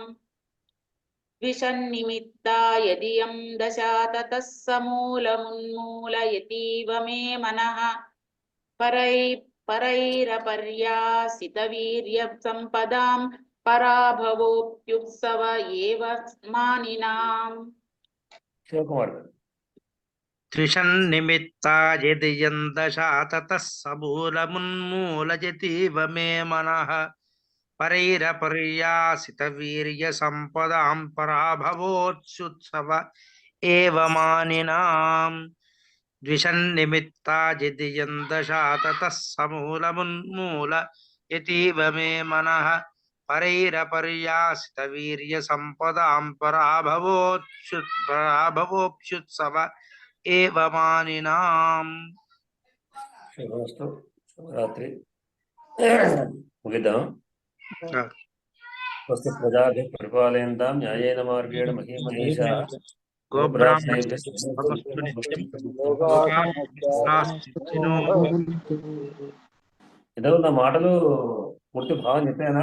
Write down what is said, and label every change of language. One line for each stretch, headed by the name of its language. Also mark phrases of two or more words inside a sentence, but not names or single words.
Sanskrit: విషన్నిమిత్తా యదియం దశా తతః సమూలమున్మూలయతీవ మే మనః పరైరపర్యాసిత వీర్య సంపదాం పరాభవోప్యుత్సవ ఏవ మానినాం.
Telugu: శివకుమార్ గారు.
Sanskrit: त्रिषन्निमित्ता यदि यन्दशा ततः समूलमुन्मूलयतीव मे मनः परैरपर्यासितवीर्यसम्पदां पराभवोत्सुत्सव एव मानिनाम् द्विषन्निमित्ता यदि यन्दशा ततः समूलमुन्मूलयतीव मे मनः परैरपर्यासितवीर्यसम्पदां पराभवोप्युत्सव एव मानिनाम्
Telugu: శుభమస్తు. శుభరాత్రి. ముగిద్దాం.
Sanskrit: స్వస్తి ప్రజాభి పరిపాలయంతాం న్యాయేన మార్గేణ మహీమహేషా
Telugu: ఏదో నా మాటలు పూర్తి భావం చెప్పానా?